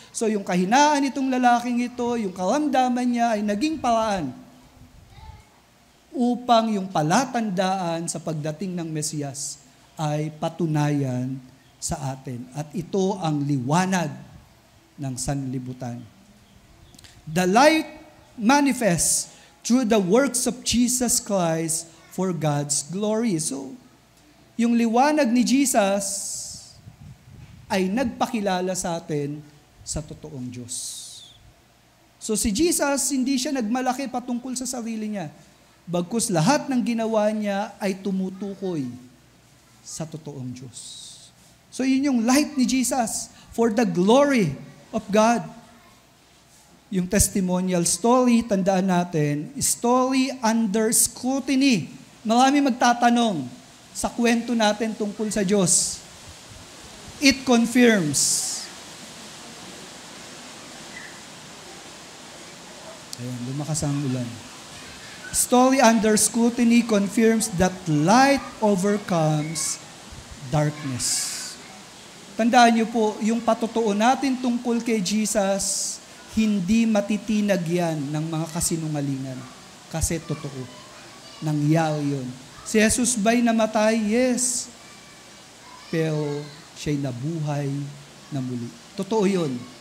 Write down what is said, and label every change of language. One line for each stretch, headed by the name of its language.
Filipino: So yung kahinaan itong lalaking ito, yung karamdaman niya ay naging paraan upang yung palatandaan sa pagdating ng Mesiyas ay patunayan sa atin. At ito ang liwanag ng sanlibutan.
English: The light manifests through the works of Jesus Christ for God's glory.
Filipino: So, yung liwanag ni Jesus ay nagpakilala sa atin sa totoong Diyos. So si Jesus, hindi siya nagmalaki patungkol sa sarili niya. Bagkus lahat ng ginawa niya ay tumutukoy sa totoong Diyos.
English: So
Filipino: yun yung
English: light ni Jesus for the glory of God. Yung testimonial story,
Filipino: tandaan natin,
English: story under scrutiny.
Filipino: Marami magtatanong sa kwento natin tungkol sa Diyos.
English: It confirms.
Filipino: Ayan, lumakas ang ulan.
English: Story under scrutiny confirms that light overcomes darkness.
Filipino: Tandaan niyo po, yung patotoo natin tungkol kay Jesus, hindi matitinag yan ng mga kasinungalingan. Kasi totoo. Nangyari yun. Si Jesus ba'y namatay? Yes. Pero siya'y nabuhay na muli. Totoo yun.